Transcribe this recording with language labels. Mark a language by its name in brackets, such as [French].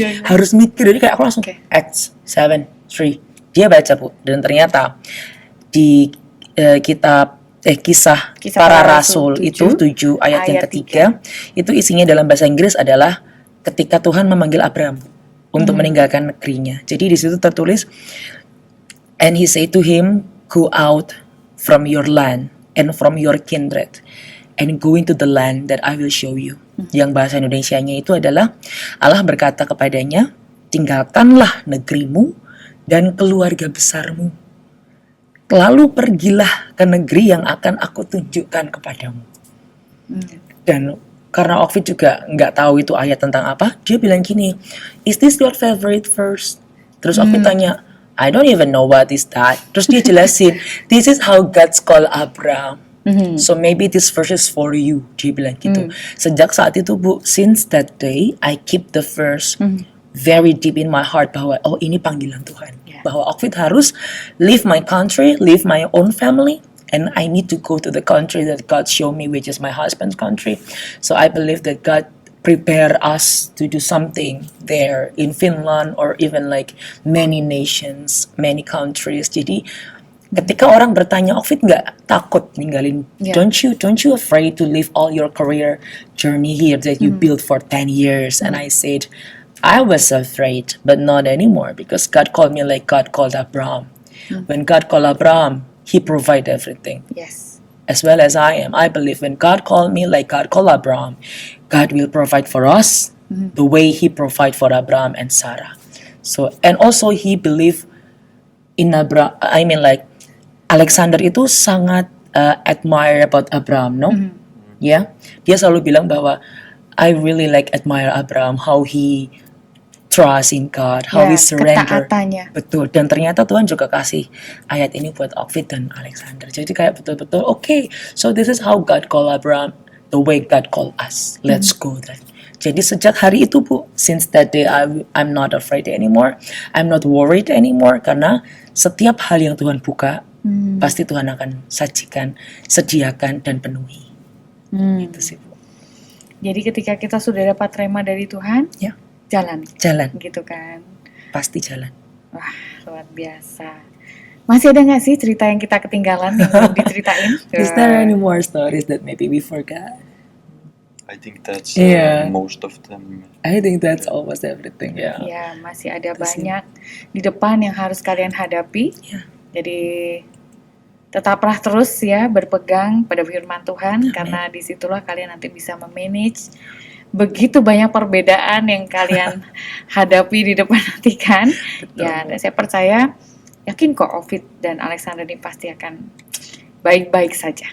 [Indonesian] Harus mikir, jadi kayak aku langsung Acts 7, 3. Dia baca Bu, dan ternyata di kitab kisah para rasul itu 7 ayat yang ketiga, itu isinya dalam bahasa Inggris adalah ketika Tuhan memanggil Abraham untuk meninggalkan negerinya. Jadi di situ tertulis, [English] and he said to him, go out from your land and from your kindred and go into the land that I will show you. [Indonesian] Yang bahasa Indonesianya itu adalah, Allah berkata kepadanya, tinggalkanlah negerimu dan keluarga besarmu, lalu pergilah ke negeri yang akan aku tunjukkan kepadamu. Dan karena Okfit juga nggak tahu itu ayat tentang apa, dia bilang gini, [English] is this your favorite verse? [Indonesian] Terus Okfit tanya, [English] I don't even know what is that. [Indonesian] Terus dia jelasin, [English] this is how God's call Abraham. So maybe this verse is for you. [Indonesian] Dia bilang gitu. Sejak saat itu Bu, [English] since that day, I keep the verse very deep in my heart [Indonesian] bahwa oh ini panggilan Tuhan. Bahwa Okfit harus [English] leave my country, leave my own family, and I need to go to the country that God showed me, which is my husband's country. So I believe that God prepare us to do something there in Finland or even like many nations, many countries. [Indonesian] Jadi ketika orang bertanya, Okfit nggak takut ninggalin? [English] Don't you afraid to leave all your career journey here that you built for 10 years? And I said, I was afraid, but not anymore, because God called me like God called Abraham. When God called Abraham, He provided everything. Yes. As well as I am. I believe when God called me like God called Abraham, God will provide for us the way He provided for Abraham and Sarah. So, and also He believed in Abraham. I mean like Alexander [Indonesian] itu sangat [English] admire about Abraham, no? [Indonesian] Ya, dia selalu bilang bahwa [English] I really like admire Abraham, how he trust in God, how he surrender. [Indonesian] Ketaatannya. Betul. Dan ternyata Tuhan juga kasih ayat ini buat Okfit dan Alexander. Jadi kayak betul-betul, [English] okay, so this is how God call Abraham, the way God call us. Let's go then. [Indonesian] Jadi sejak hari itu Bu, [English] since that day I'm not afraid anymore, I'm not worried anymore, [Indonesian] karena setiap hal yang Tuhan buka, pasti Tuhan akan sajikan, sediakan, dan penuhi. Itu sih Bu. Jadi ketika kita sudah dapat rema dari Tuhan, Ya. jalan, Jalan, gitu kan? pasti jalan. Wah, luar biasa. Masih ada nggak sih cerita yang kita ketinggalan yang belum diceritain? [English] Is there any more stories that maybe we forgot? I think that's Yeah. most of them. I think that's almost everything. Yeah. [Indonesian] Ya, masih ada Itu sih. banyak di depan yang harus kalian hadapi. Ya. Jadi tetaplah terus ya berpegang pada firman Tuhan, karena disitulah kalian nanti bisa memanage begitu banyak perbedaan yang kalian hadapi di depan nanti kan. Ya, dan saya percaya, yakin kok Ovid dan Alexander ini pasti akan baik-baik saja.